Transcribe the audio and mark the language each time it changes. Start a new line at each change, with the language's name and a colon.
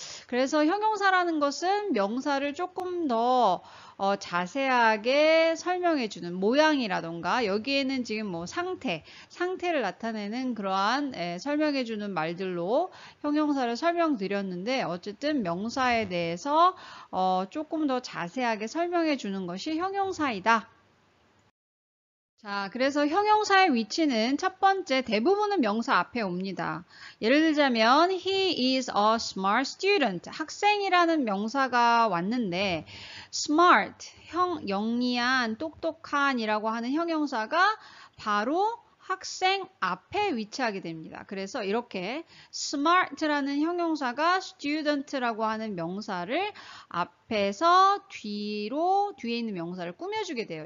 Korean: 그래서 형용사라는 것은 명사를 조금 더 자세하게 설명해주는 모양이라던가 여기에는 지금 뭐 상태를 나타내는 그러한 설명해주는 말들로 형용사를 설명드렸는데 어쨌든 명사에 대해서 조금 더 자세하게 설명해주는 것이 형용사이다. 자, 그래서 형용사의 위치는 첫 번째 대부분은 명사 앞에 옵니다. 예를 들자면
English: he is a smart student.
Korean: 학생이라는 명사가 왔는데 smart, 영리한, 똑똑한이라고 하는 형용사가 바로 학생 앞에 위치하게 됩니다. 그래서 이렇게 smart라는 형용사가 student라고 하는 명사를 앞에서 뒤에 있는 명사를 꾸며주게 돼요.